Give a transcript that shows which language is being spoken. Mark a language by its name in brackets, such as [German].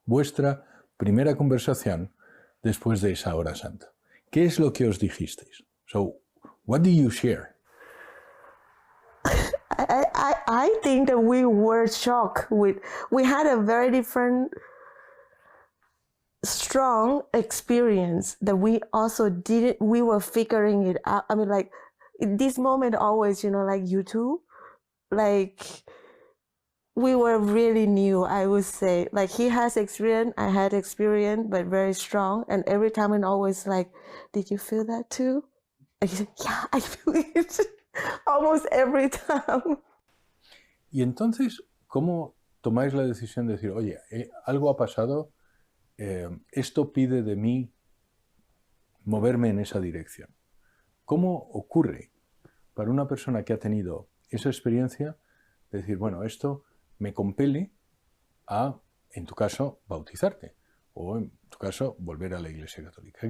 [Spanish] Vuestra primera conversación después de esa Hora Santa. ¿Qué es lo que os dijisteis? [English] So, what do you share? I think that we were shocked we had a very different strong experience that we were figuring it out. I mean, like, in this moment always, like you two, like, we were really new, I would say. Like, he has experience, I had experience, but very strong. And every time and always like, did you feel that too? And he said, yeah, I feel it. Almost every time. [Spanish] Y entonces, ¿cómo tomáis la decisión de decir, oye, algo ha pasado, esto pide de mí moverme en esa dirección? ¿Cómo ocurre para una persona que ha tenido esa experiencia de decir, bueno, esto me compele a, en tu caso, bautizarte o en tu caso, volver a la Iglesia Católica?